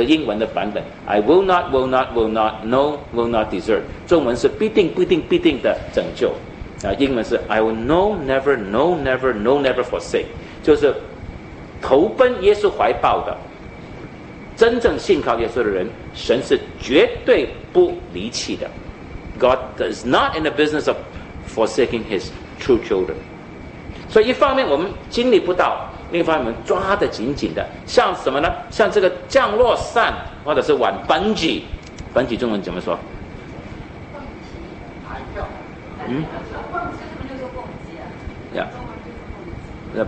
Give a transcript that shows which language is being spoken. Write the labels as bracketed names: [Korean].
[Chinese] 这英文的版本 [English] I will not will not will not no will not desert， [Chinese] 中文是必定必定必定的拯救英文是 [English] I will no never no never no never forsake， [Chinese] 就是投奔耶稣怀抱的真正信靠耶稣的人，神是绝对不离弃的。 [English] God is not in the business of forsaking his true children。 [Chinese] 所以一方面我们经历不到，另一方面我们抓得紧紧的，像什么呢？像这个降落伞或者是玩班级，中文怎么说？蹦极弹跳